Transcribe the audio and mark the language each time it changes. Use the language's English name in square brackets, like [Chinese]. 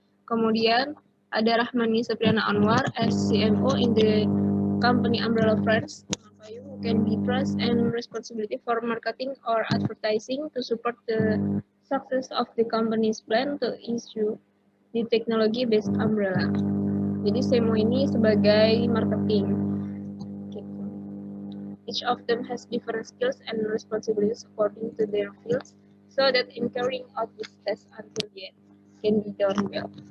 [Indonesian] Kemudian ada [English] Rahmani Sapriana Anwar as CMO in the company Umbrella Friends, who can be trust and responsibility for marketing or advertising to support the success of the company's plan to issue the technology-based umbrella. [Indonesian] Jadi CMO ini sebagai marketing. [English] Each of them has different skills and responsibilities according to their fields, so that in carrying out this task until the end can be done well.